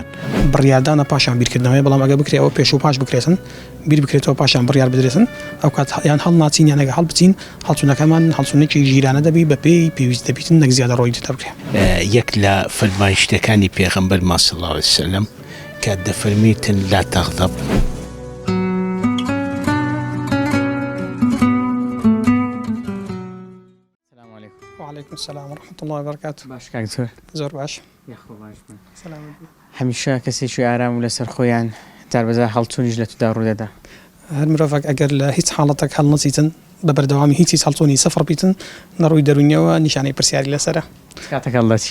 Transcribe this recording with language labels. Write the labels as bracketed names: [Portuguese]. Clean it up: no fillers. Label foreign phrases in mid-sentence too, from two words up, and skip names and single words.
[Central Kurdish] بڕیاردانە پاشان بیرکردنەوەی، بەڵام ئەگە بکرێەوە پێش و پاش بکرێتن، بیر بکرێتەوە پاشان بڕیار بدرێتن، ئەو کات یان هەڵ ناچین یانەگە هەڵ بچین هەڵچوونەکەمان هەڵچوونێکی ژیرانە دەبی بە پێی پێویست دەبیتن نەک زیادە ڕۆی تێ بکرێ. یەک لە فەرمایشتەکانی پێغەمبەر [Arabic] صلی الله علیه وسلم [Central Kurdish] کە دەفەرمیتن [Arabic] لا تغضب. وعليكم السلام ورحمة الله وبركاته. [Central Kurdish] باش کاک زۆر زۆر باش. سلام. هەمیشە کەسێکی ئارام و لەسەر خۆیان جاربەجار هەڵچوونیش لە تودا ڕوودەدا. هەر مرۆڤێک ئەگەر لە هیچ حاڵەتێک هەڵ نەچیتن بە بەردەوامی هیچ هەڵچوونی سەفر بیتن نەڕووی دەرونیەوە نیشانەی پرسیاری لەسەرە. کاتێک هەڵدەچی